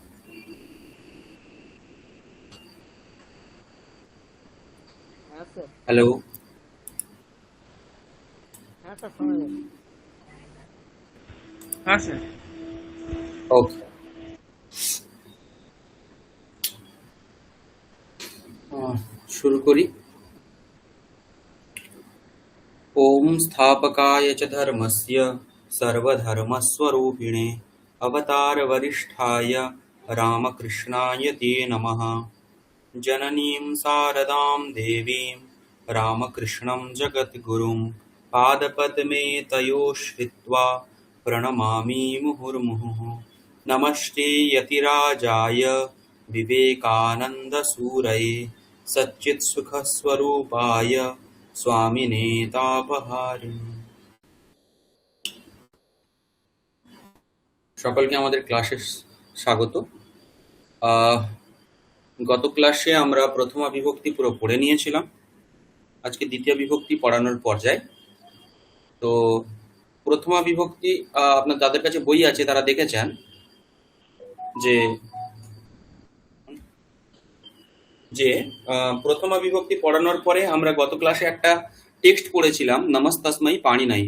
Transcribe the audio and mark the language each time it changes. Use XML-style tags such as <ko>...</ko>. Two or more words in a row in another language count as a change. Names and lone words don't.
<bn>হ্যাঁ স্যার। হ্যালো। হ্যাঁ স্যার, শোনা যাচ্ছে। হ্যাঁ স্যার। ওকে। শুরু করি।</bn> <sa>ওম स्थापकाय च धर्मस्य सर्वधर्मस्वरूपिणे अवतारवरिष्ठाय रामकृष्णाय ते नमः। जननीं शारदां देवीं रामकृष्णं जगद्गुरुं पादपद्मे तयोः श्रित्वा प्रणमामि मुहुर्मुहुः। नमस्ते यतिराजाय विवेकानन्दसूरये सच्चित्सुखस्वरूपाय स्वामिने तापहारिणे।</sa> <bn>সকলকে আমাদের ক্লাসে স্বাগত। আহ, গত ক্লাসে আমরা প্রথমা বিভক্তি পুরো পড়ে নিয়েছিলাম। আজকে দ্বিতীয় বিভক্তি পড়ানোর পর্যায়ে। তো প্রথমা বিভক্তি আপনার যাদের কাছে বই আছে তারা দেখেছেন যে যে প্রথমা বিভক্তি পড়ানোর পরে আমরা গত ক্লাসে একটা টেক্সট পড়েছিলাম,</bn> <sa>নমস্তাস্মাই পাণিনাই।</sa>